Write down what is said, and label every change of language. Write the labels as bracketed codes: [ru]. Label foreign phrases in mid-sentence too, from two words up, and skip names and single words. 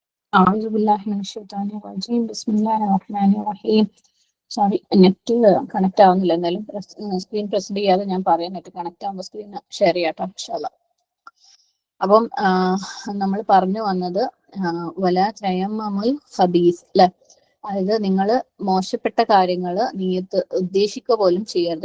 [ar] أعوذ بالله من الشيطان الرجيم بسم الله الرحمن الرحيم. [ml] സോറി, [en] net connect [ml] ആവുന്നില്ല. എന്നാലും [en] screen present [ml] ചെയ്യാതെ ഞാൻ പറയാം. [en] net connect [ml] ആവുമ്പോൾ [en] screen share [ml] ചെയ്യാട്ടോ ഇൻഷാല്ലാ. അപ്പം നമ്മൾ പറഞ്ഞു വന്നത് [ar] ولا تيمموا الخبيث [ml] അല്ലെ, അതായത് നിങ്ങൾ മോശപ്പെട്ട കാര്യങ്ങൾ നീയത്ത് ഉദ്ദേശിക്കുക പോലും ചെയ്യരുത്.